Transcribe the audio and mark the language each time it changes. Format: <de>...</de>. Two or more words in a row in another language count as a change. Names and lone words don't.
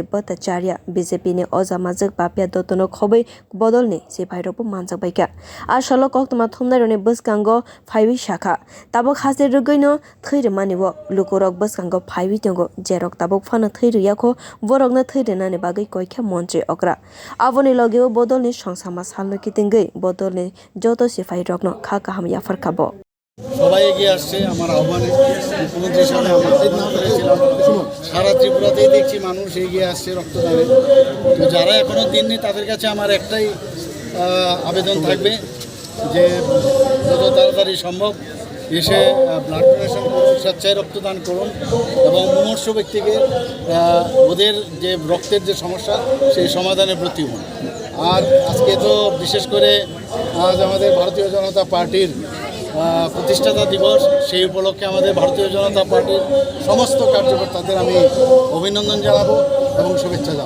<trp>Bhattacharyam Bjp ni ojamajwk Papiya Datta no khobui bodol ni sipai rok manjakha Asalo koktoma thumnai ni bwskango phaiwi shakha tabok haste rugui no thwirimani wo lukurok bwskango phaiwi tongo jerok tabok phano thwiriyakho borok no thwirinani bagui koikha montri okra aboni logeo bodol ni songchama salno kitingei bodol ni joto sipai rok no kaham yapharkha bo</trp> <bn>সবাই এগিয়ে আসছে আমার আহ্বানে মুখ্যমন্ত্রীর সাথে আমন্ত্রিত করেছিলাম সারা ত্রিপুরাতেই দেখছি মানুষ এগিয়ে আসছে রক্তদানে তো যারা এখনও দিননি তাদের কাছে আমার একটাই আবেদন থাকবে যে যত তাড়াতাড়ি সম্ভব এসে</bn> <en>blood donation</en> <bn>করুন স্বেচ্ছায় রক্তদান করুন এবং মুমূর্ষ ব্যক্তিকে ওদের যে রক্তের যে সমস্যা সেই সমাধানের প্রতি হন আর আজকে তো বিশেষ করে আজ আমাদের ভারতীয় জনতা পার্টির প্রতিষ্ঠাতা দিবস সেই উপলক্ষে আমাদের ভারতীয় জনতা পার্টির সমস্ত কার্যকর্তাদের আমি অভিনন্দন জানাবো এবং শুভেচ্ছা জানাবো।</bn>